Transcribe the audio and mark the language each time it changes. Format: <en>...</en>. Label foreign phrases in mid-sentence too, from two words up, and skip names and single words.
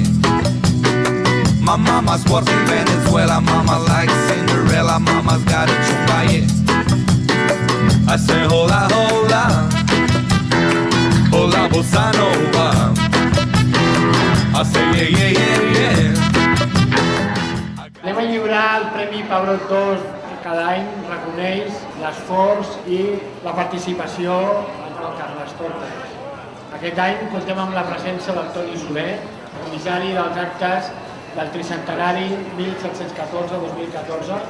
<en>My mama's works in Venezuela, mama likes Cinderella, mama's got a chungaye. I say</en> <es>hola, hola, hola</es> <en>bossa nova. I say yeah, yeah, yeah, yeah.</en> <ca>Anem a lliurar el Premi Pau Doctor que cada any reconeix l'esforç i la participació en el Carnestoltes. Aquest any comptem amb la presència del Toni Soler, comissari dels actes del tricentenari 1714-2014.</ca>